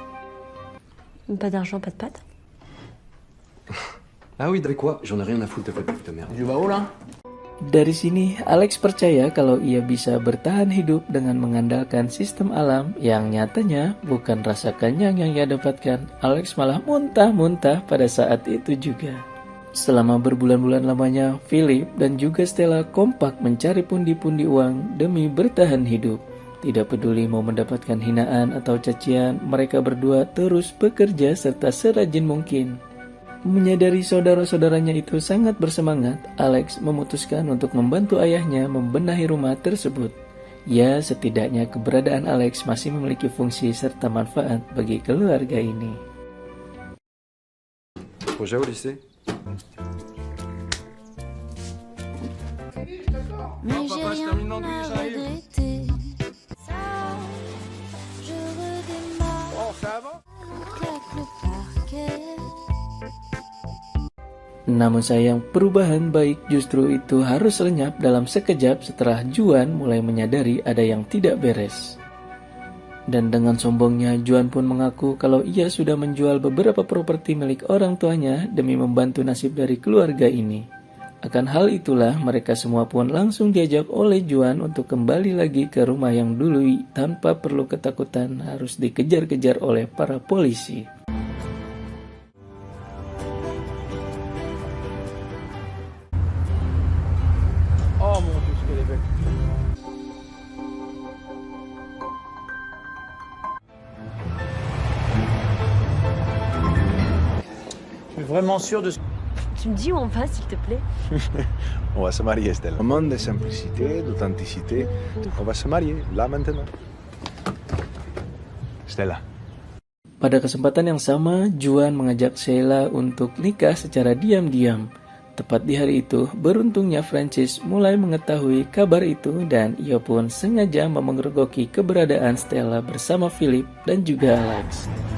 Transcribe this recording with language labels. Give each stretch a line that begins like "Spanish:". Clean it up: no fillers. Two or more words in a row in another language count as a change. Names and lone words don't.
French: Pas d'argent, pas de pâtes. Ah oui, avec quoi? J'en ai rien à foutre de ta petite merde. Tu vas où là?
Indonesian: Dari sini, Alex percaya kalau ia bisa bertahan hidup dengan mengandalkan sistem alam yang nyatanya bukan rasa kenyang yang ia dapatkan. Alex malah muntah-muntah pada saat itu juga. Selama berbulan-bulan lamanya, Philip dan juga Stella kompak mencari pundi-pundi uang demi bertahan hidup. Tidak peduli mau mendapatkan hinaan atau cacian, mereka berdua terus bekerja serta serajin mungkin. Menyadari saudara-saudaranya itu sangat bersemangat, Alex memutuskan untuk membantu ayahnya membenahi rumah tersebut. Ya, setidaknya keberadaan Alex masih memiliki fungsi serta manfaat bagi keluarga ini.
French: Projet au lycée? Mais j'ai rien à regretter. Ça, je redémarre. Claque le parquet.
Indonesian: Namun sayang, perubahan baik justru itu harus lenyap dalam sekejap setelah Juan mulai menyadari ada yang tidak beres. Dan dengan sombongnya, Juan pun mengaku kalau ia sudah menjual beberapa properti milik orang tuanya demi membantu nasib dari keluarga ini. Akan hal itulah, mereka semua pun langsung diajak oleh Juan untuk kembali lagi ke rumah yang dulu tanpa perlu ketakutan harus dikejar-kejar oleh para polisi.
French: Oh mon Dieu, ce qu'elle est belle. Je suis vraiment sûr de ce Tu me dis où on va, s'il te plaît? On va se marier, Stella. Un monde de simplicité, d'authenticité. On va se marier, là maintenant. Stella.
Indonesian: Pada kesempatan yang sama, Juan mengajak Sheila untuk nikah secara diam-diam. Tepat di hari itu, beruntungnya Francis mulai mengetahui kabar itu dan ia pun sengaja memergoki keberadaan Stella bersama Philip dan juga Alex.